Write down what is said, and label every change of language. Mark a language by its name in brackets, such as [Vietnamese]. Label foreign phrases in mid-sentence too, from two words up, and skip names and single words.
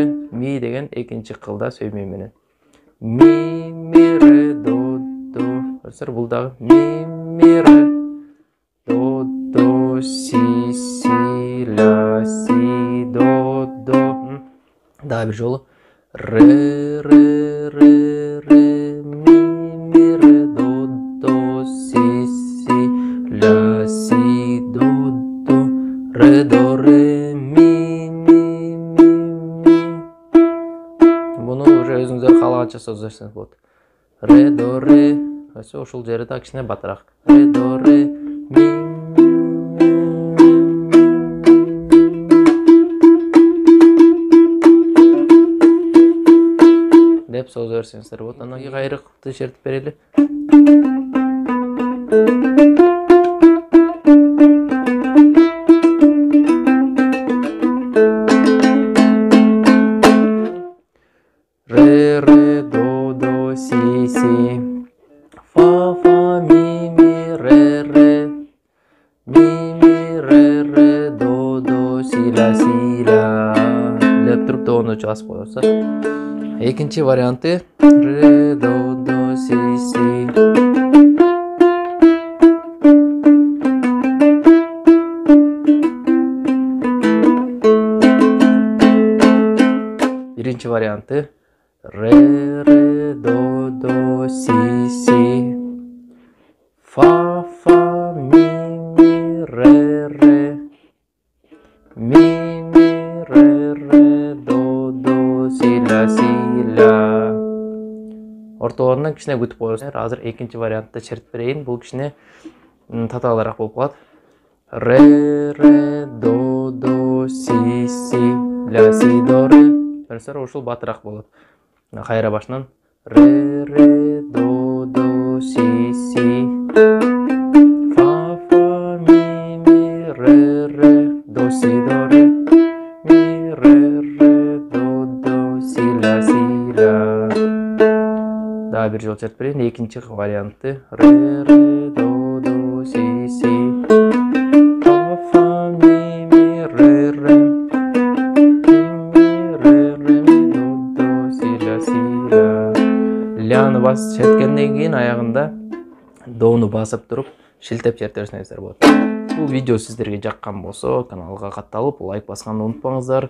[Kyrgyz] Ми деген экинчи кылда сөймөй менен. Ми ре до. Көрсөңөр бул дагы ми ре до си ла си до. Дагы бир жолу. Ре ми ре до си ла си до ре ми. Буну уже өзүңүздөр каалаганча созо берсеңиз болот. Ре до ре. Ошол жери да кичине батыраак. Ре до ре ми. Деп созо берсеңиздер болот. Анан кийин кайрыкты чертип берели. Ре до си фа ми ре до си ла деп туруп дону басып коёсуз. Экинчи варианты ре до си. Биринчи варианты ре до си фа ми ре ми ре до си ла. Ортолорунан кичине күтүп коесуңар. Азыр экинчи вариантты чертип берейин. Бул кичине татаалыраак болуп калат. Ре до си ла си до ре. Көрсөңөр ушул батыраак болот. Кайра башынан ре до си фа ми ре до си до ре ми ре до си ла. Дагы бир жол чертип берейин. Экинчи варианты ре до си фа ми ре ляны басып черткенден кийин аягында дону басып туруп шилтеп чертип берсеңиздер болот. Бул видео сиздерге жаккан болсо, каналга катталып, лайк басканды унутпаңыздар.